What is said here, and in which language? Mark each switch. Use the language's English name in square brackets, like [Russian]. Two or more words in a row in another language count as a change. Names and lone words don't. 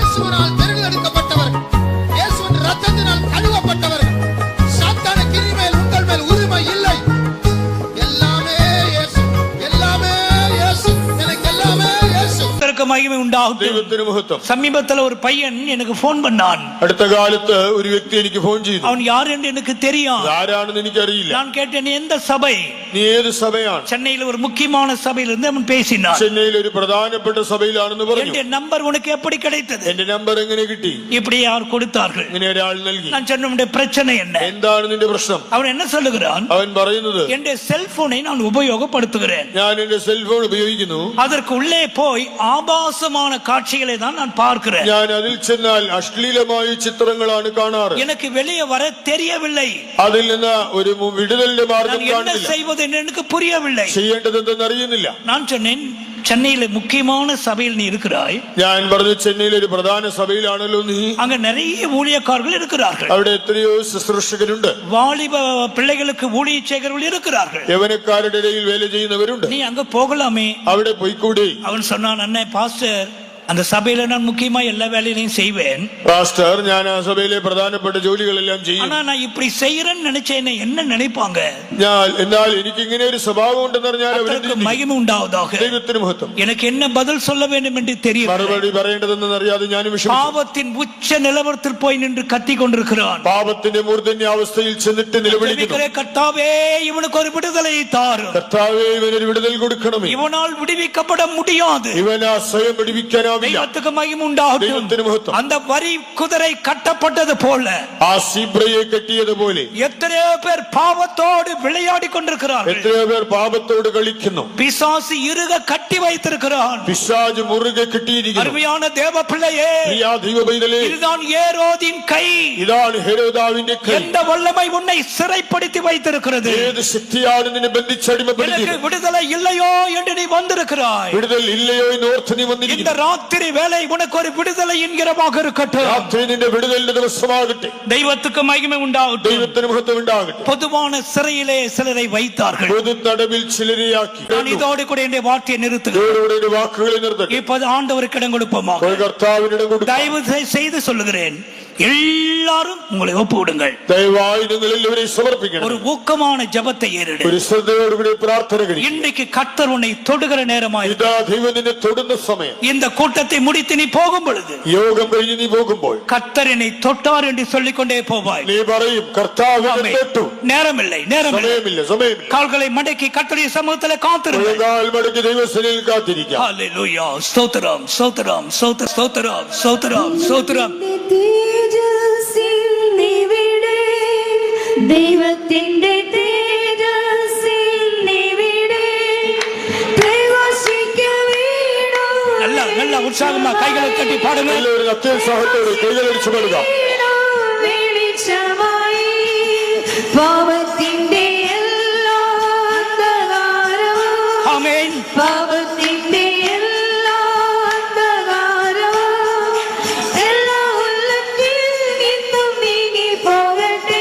[Tamil] ஆவியினால் தெரிந்தெடுக்கப்பட்டவர்கள், இயேசுவின் இரத்தத்தினால் கழுவப்பட்டவர்கள். சாத்தானுக்கு இனிமேல் உங்கள் மேல் உரிமை இல்லை. எல்லாமே இயேசு, எல்லாமே இயேசு, எனக்கு எல்லாமே இயேசு. மகிமை உண்டாகட்டும். சமீபத்தில் ஒரு பையன் எனக்கு போன் பண்ணான். அடுத்த காலத்து ஒரு [Malayalam] വ്യക്തി എനിക്ക് ഫോൺ ചെയ്തു. [Tamil] அவன் யார் என்று எனக்கு தெரியும். [Malayalam] ആരാണെന്ന് എനിക്കറിയില്ല. [Tamil] நான் கேட்டேன், எந்த சபை? [Malayalam] നീ ഏത് സഭയാണ്? [Tamil] சென்னையில் ஒரு முக்கியமான சபையில் இருந்து அவன் பேசினான். [Malayalam] ചെന്നൈയിൽ ഒരു പ്രധാനപ്പെട്ട സഭയിലാണെന്ന് പറഞ്ഞു. [Tamil] என் நம்பர் உனக்கு எப்படி கிடைத்தது? [Malayalam] എന്റെ നമ്പർ എങ്ങനെ കിട്ടി? [Tamil] இப்படி யார் கொடுத்தார்கள்? [Malayalam] ഇങ്ങനെ ഒരാൾ നൽകി. [Tamil] நான் சொன்ன உன்னுடைய பிரச்சனை என்ன? [Malayalam] എന്താണ് നിന്റെ പ്രശ്നം? [Tamil] அவன் என்ன சொல்லுகிறான்? [Malayalam] അവൻ പറയുന്നത്, എന്റെ സെൽഫോனை [Tamil] நான் உபயோகப்படுத்துகிறேன். [Malayalam] ഞാൻ എന്റെ സെൽഫോൺ ഉപയോഗിക്കുന്നു. [Tamil] அதற்கு உள்ளே போய் ஆபாசமான காட்சிகளை தான் நான் பார்க்கிறேன். [Malayalam] ഞാൻ അതിൽ ചെന്നാൽ അശ്ലീലമായ ചിത്രങ്ങളാണ് കാണാറ്. [Tamil] எனக்கு வெளியே வர தெரியவில்லை. [Malayalam] അതിൽ നിന്ന് ഒരു വിടുതലിന്റെ മാർഗം കാണുന്നില്ല. [Tamil] என்ன செய்வது என்று எனக்கு புரியவில்லை. [Malayalam] ചെയ്യേണ്ടത് എന്തെന്ന് അറിയുന്നില്ല. [Tamil] நான் சொன்னேன், சென்னையில முக்கியமான சபையில் நீ இருக்கிறாய். [Malayalam] ഞാൻ പറഞ്ഞു, ചെന്നൈയിലെ ഒരു പ്രധാന സഭയിലാണല്ലോ നീ. [Tamil] அங்க நிறைய ஊழியக்காரர்கள் இருக்கிறார்கள். [Malayalam] അവിടെ എത്രയോ ശുശ്രൂഷകരുണ്ട്. [Tamil] வாலிப பிள்ளைகளுக்கு ஊழிய செய்கிறவர்கள் இருக்கிறார்கள். [Malayalam] യവനക്കാരുടെ ഇടയിൽ വേല ചെയ്യുന്നവരുണ്ട്. [Tamil] நீ அங்க போகலாமே. [Malayalam] അവിടെ പോയിക്കൂടി. [Tamil] அவன் சொன்னான், அண்ணே பாஸ்டர், அந்த சபையில நான் முக்கியமா எல்லா வேலையும் செய்வேன். பாஸ்டர், [Malayalam] ഞാൻ ആ സഭയിലെ പ്രധാനപ്പെട്ട ജോലികളെല്ലാം ചെയ്യും. [Tamil] ஆனா நான் இப்படி செய்யறேன்னு நினைச்சேனே, என்ன நினைப்பாங்க? [Malayalam] എന്നാൽ എനിക്ക് ഇങ്ങനെ ഒരു സ്വഭാവം ഉണ്ടെന്ന് പറഞ്ഞാൽ [Tamil] அவருக்கு மகிமை உண்டாவதாக. [Malayalam] ദൈവത്തിന് മഹത്വം. [Tamil] எனக்கு என்ன பதில் சொல்ல வேண்டும் என்று தெரியல. [Malayalam] മറുപടി പറയേണ്ടതെന്ന് അറിയാതെ ഞാൻ വിഷമിച്ചു. [Tamil] பாவத்தின் உச்ச நிலவரத்தில் போய் நின்று கத்தி கொண்டிருக்கிறான். [Malayalam] പാപത്തിന്റെ മൂർധന്യ അവസ്ഥയിൽ ചെന്നിട്ട് നിലവിളിക്കുന്നു. [Tamil] கர்த்தாவே, இவனுக்கு ஒரு விடுதலை தாரும். [Malayalam] കർത്താവേ, ഇവനൊരു വിടുതൽ കൊടുക്കണമേ. [Tamil] இவனால் விடுவிக்கப்பட முடியாது. [Malayalam] ഇവനാ സ്വയം വിടുവിക്കാനാവില്ല. [Tamil] தெய்வத்துக்கு மகிமை உண்டாகட்டும். அந்த வரி குதிரை கட்டப்பட்டது போல, [Malayalam] ആ സീബ്രയെ കെട്ടിയതുപോലെ [Tamil] எத்தனையோ பேர் பாவத்தோடு விளையாடி கொண்டிருக்கிறார்கள். [Malayalam] എത്രയോ പേർ പാപത്തോട് കളിക്കുന്നു. [Tamil] பிசாசு இறுக கட்டி வைத்திருக்கிறான். [Malayalam] പിശാച് മുറുകെ കെട്ടിയിരിക്കുന്നു. [Tamil] அருமையான தேவ பிள்ளையே, இதுதான் ஏரோதின் கை. [Malayalam] ഇതാണ് ഹെരോദാവിന്റെ കൈ. [Tamil] எந்த வல்லமை உன்னை சிறைப்படுத்தி வைத்திருக்கிறது? [Malayalam] ഏത് ശക്തിയാണ് നിന്നെ ബന്ധിച്ചടിമപ്പെടുത്തിയത്? [Tamil] விடுதலை இல்லையோ என்று நீ வந்திருக்கிறாய். [Malayalam] വിടുതൽ ഇല്ലയോ എന്ന് ഓർത്ത് നീ വന്നിരിക്കുന്നു. [Tamil] இந்த ராத்திரி வேளை உனக்கு ஒரு விடுதலை என்கிறமாக இருக்கட்டும். [Malayalam] രാത്രി നിന്റെ വിടുതലിന്റെ ദിവസമാകട്ടെ. ദൈവத்துக்கு മഹിമ ഉണ്ടാകട്ടെ. ദൈവത്തിന് മഹത്വം ഉണ്ടാകട്ടെ. [Tamil] பொதுவான சிறையிலே சிலரை வைத்தார்கள். [Malayalam] പൊതു തടവിൽ ചിലരെയാക്കി. [Tamil] நான் இதோடு கூட இந்த வார்த்தையை நிறுத்துகிறேன். [Malayalam] വാക്കുകളെ നിർത്തട്ടെ. [Tamil] இப்போது ஆண்டவருக்கு இடம் கொடுப்போமாக. [Malayalam] കർത്താവിന് ഇடம் കൊടുക്കാം. [Tamil] தயவு செய்து சொல்லுகிறேன், எல்லாரும் உங்களை ஒப்புவிடுங்கள். [Malayalam] ദയവായി നിങ്ങൾ എല്ലാവരെയും സമർപ്പിക്കണം. [Tamil] ஒரு ஊக்கமான ஜெபத்தை ஏறெடு. [Malayalam] ഒരു ശ്രദ്ധയോടുകൂടി പ്രാർത്ഥന കഴിയും. [Tamil] இன்றைக்கு கர்த்தர் உன்னை தொடுகிற நேரமாய். [Malayalam] ഇതാ ദൈവം നിന്നെ തൊടുന്ന സമയം. [Tamil] இந்த கூட்டத்தை முடித்து நீ போகும் பொழுது, [Malayalam] യോഗം കഴിഞ്ഞ് നീ പോകുമ്പോൾ, [Tamil] கர்த்தர் என்னை தொட்டார் என்று சொல்லிக் கொண்டே போவாய். [Malayalam] നീ പറയും, കർത്താവ് എന്നെ തൊട്ടു. [Tamil] நேரமில்லை. [Malayalam] സമയമില്ല. [Tamil] கால்களை மடக்கி கர்த்தருடைய சமூகத்திலே காத்திருங்கள். [Malayalam] കാൽ മടക്കി ദൈവസന്നിധിയിൽ കാത്തിരിക്കാം. [Tamil] ஹல்லேலூயா. ஸ்தோத்திரம், ஸ்தோத்திரம், ஸ்தோத்திரம், ஸ்தோத்திரம், ஸ்தோத்திரம், ஸ்தோத்திரம். [Malayalam] ദൈവത്തിന്റെ തേജസ്സിൽ നിവിടെ പ്രകാശിക്കവേണോ. നല്ല ഉത്സാഹமா [Tamil] கைகளை தட்டி பாடுங்க. [Malayalam] എല്ലാവരും അത്യുത്സാഹത്തോടെ കൈകളടിച്ചു പാടുക. വെളിച്ചമായി പാപത്തിന്റെ എല്ലാ അന്ധകാരവും, ആമേൻ, പാപത്തിന്റെ എല്ലാ അന്ധകാരവും എല്ലാ ഉള്ളത്തിൽ നിന്നും നീങ്ങി പോകട്ടെ.